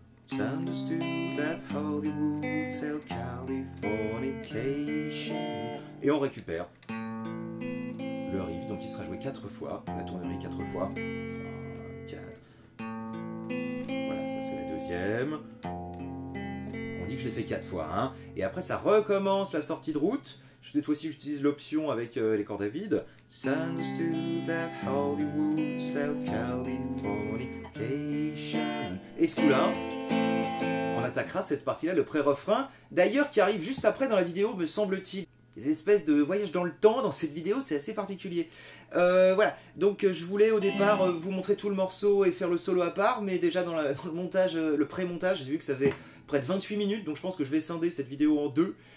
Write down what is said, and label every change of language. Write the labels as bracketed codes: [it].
[en] It's understood that Hollywood sell Californication. [fr] Et on récupère le riff, donc il sera joué 4 fois, la tournerie 4 fois. 3, 4. Voilà, ça c'est la 2e. On dit que je l'ai fait 4 fois, hein. Et après ça recommence la sortie de route. Cette fois-ci j'utilise l'option avec les cordes à vide. [en] It's understood that Hollywood sell Californication. [fr] Et ce coup-là, on attaquera cette partie-là, le pré-refrain, d'ailleurs qui arrive juste après dans la vidéo, me semble-t-il. Des espèces de voyage dans le temps dans cette vidéo, c'est assez particulier. Voilà, donc je voulais au départ vous montrer tout le morceau et faire le solo à part, mais déjà dans le montage, le pré-montage, j'ai vu que ça faisait près de 28 minutes, donc je pense que je vais scinder cette vidéo en 2.